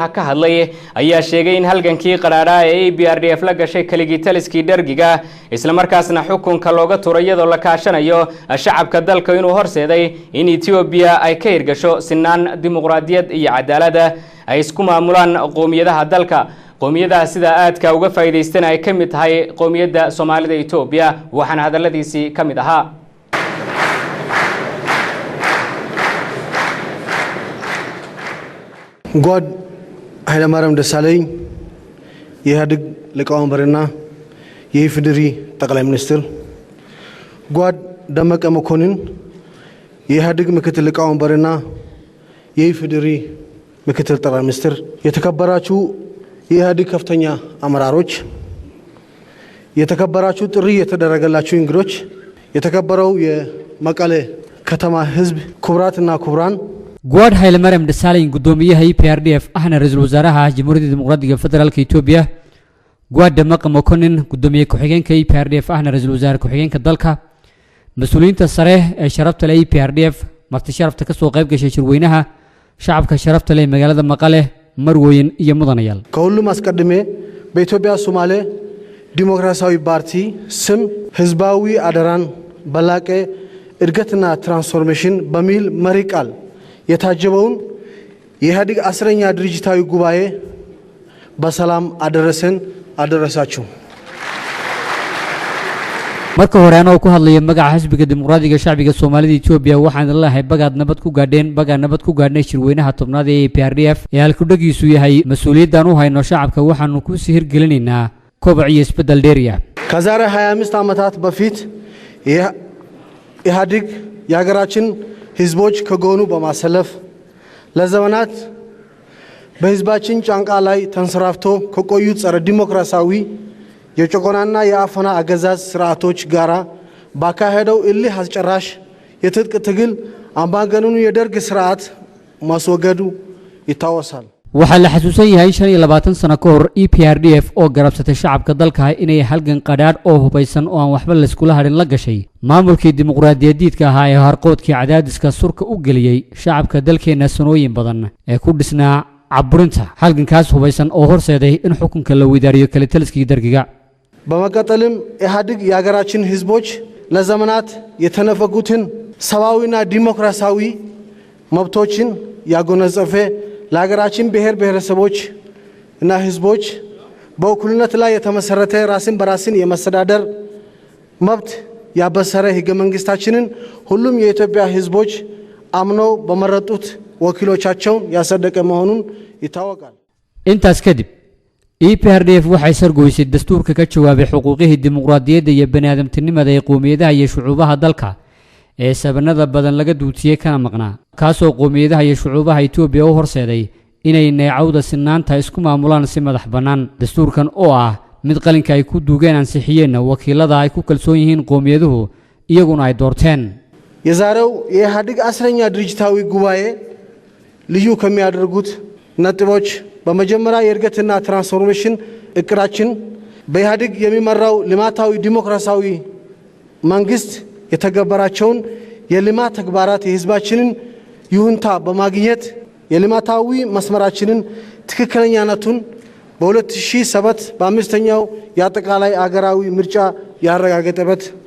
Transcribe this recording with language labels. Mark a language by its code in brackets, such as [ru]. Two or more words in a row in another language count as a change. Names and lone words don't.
[so] ka hadlay ayaa sheegay in halgankii qaraadha ee EPRDF la gashay kaligii taliskii dhargiga isla markaasna xukunka looga turay iyadoo la kaashanayo shacabka dalka inuu horseeday in Itoobiya ay ka hirgasho sinaan dimuqraadiyad iyo cadaalad ay isku maamulaan qoomiyadaha dalka qoomiyadaha sida aadka uga faa'iideystaan ay ka mid tahay qoomiyadda Soomaalida Itoobiya waxaan hadaladiisi ka mid ahaa [am] ጓድ ኃይለማርያም ደሳለኝ የኢህአዴግ ሊቀመንበርና የኢፌዴሪ ጠቅላይ ሚኒስትር ጓድ ደመቀ መኮንን የኢህአዴግ ምክትል ሊቀመንበርና የኢፌዴሪ ምክትል ጠቅላይ ሚኒስትር የተከበራችሁ የኢህአዴግ ከፍተኛ አመራሮች የተከበራችሁ ጥሪ የተደረገላችሁ እንግዶች የተከበረው የመቀሌ ከተማ ህዝብ ክቡራትና ክቡራን [so] ጓድ ኃይለማርያም ደሳለኝ ጉዶሚያha EPRDF ahna ra'iisul wasaaraha Jamhuuriyadda Dimuqraadiga Federaalka Itoobiya ጓድ ደመቀ መኮንን ጉዶሚye ku-xigeenka EPRDF ahna ra'iisul wasaare ku-xigeenka dalka mas'uuliyiinta sare ee sharafta leh EPRDF marti sharafta ka soo qayb gashay shirweynaha shacabka sharafta leh magaalada Maqale marwooyin iyo mudanayaal [am] ከሁሉም አስቀድሜ በኢትዮጵያ ሶማሌ ዲሞክራሲያዊ ፓርቲ ስም ህዝባዊ አደራን በላቀ እድገትና ትራንስፎርሜሽን በሚል መሪ ቃል የታጀበውን የኢህአዴግ 10ኛ ድርጅታዊ ጉባኤ በሰላም አደረሰን አደረሳችሁ [so] marka hore aan ku hadlayo magaca xisbiga dimuqraadiga shacbiga Soomaalida Itoobiya waxaan leeyahay bagaad nabad ku gaadhnay shirweynaha tobnaad ee EPRDF ee halku dhagiisu yahay mas'uuliyaddan u hayno shacabka waxaanu ku sii hirgelinaynaa kobac iyo isbeddel dheeriya [am] ከዛሬ 25 ዓመታት በፊት ኢህአዴግ የሀገራችን ህዝቦች ከጎኑ በማሰለፍ ለዘመናት በህዝባችን ጫንቃ ላይ ተንሰራፍቶ ከቆዩት ጸረ ዲሞክራሲያዊ የጭቆናና የአፈና አገዛዝ ስርዓቶች ጋራ ባካሄደው እልህ አስጨራሽ የትጥቅ ትግል አምባገነኑ የደርግ ስርዓት ማስወገዱ ይታወሳል [so] waxa la xasuusan yahay 25 sano ka hor EPRDF oo garabsatay shacabka dalka inay halgan qadhaadh oo hubaysan oo aan waxba la isku harin la gashay maamulkii dimuqraadiyadeedka ahaa ee harqoodkii cadaadiska surka u galiyay shacabka dalkeena sanooyin badan ee ku dhisnaa caburinta halgankaas hubaysan oo horseeday in xukunka la wadaariyo kala taliskii dargiga [am] በመቀጠልም ኢህአዴግ የሀገራችን ህዝቦች ለዘመናት የተነፈጉትን ሰብአዊና ዲሞክራሲያዊ መብቶችን ያጎናጸፈ ለሀገራችን ብሔር ብሔረሰቦች እና ህዝቦች በእኩልነት ላይ የተመሰረተ ራስን በራስን የመስተዳደር መብት ያበሰረ ህገ መንግስታችንን ሁሉም የኢትዮጵያ ህዝቦች አምነው በመረጡት ወኪሎቻቸው ያጸደቀ መሆኑን ይታወቃል [so] intaas kadib EPRDF waxay sargoysay dastuurka ka jawaabay xuquuqihii dimuqraadiyadda iyo bani'aadamtinimada ee qoomiyadaha iyo shucuubaha dalka ee sabanada badan laga duutiyay kana maqnaa kaasoo qoomiyadaha iyo shucuubaha Itoobiya u horseeday inay neecawda sinaanta isku maamulaan si madax bannaan dastuurkan oo ah mid qalinka ay ku duugeen ansixiyeen wakiilada ay ku kalsoon yihiin qoomiyaduhu iyaguna ay doorteen [am] የዛሬው የኢህአዴግ 10ኛ ድርጅታዊ ጉባኤ ልዩ ከሚያደርጉት ነጥቦች በመጀመሪያ የእድገትና ትራንስፎርሜሽን እቅዳችን በኢህአዴግ የሚመራው ልማታዊ ዲሞክራሲያዊ መንግስት የተገበራቸውን የልማት ተግባራት የህዝባችንን ይሁንታ በማግኘት የልማታዊ መስመራችንን ትክክለኛነቱን በ2007 በአምስተኛው የአጠቃላይ አገራዊ ምርጫ ያረጋገጠበት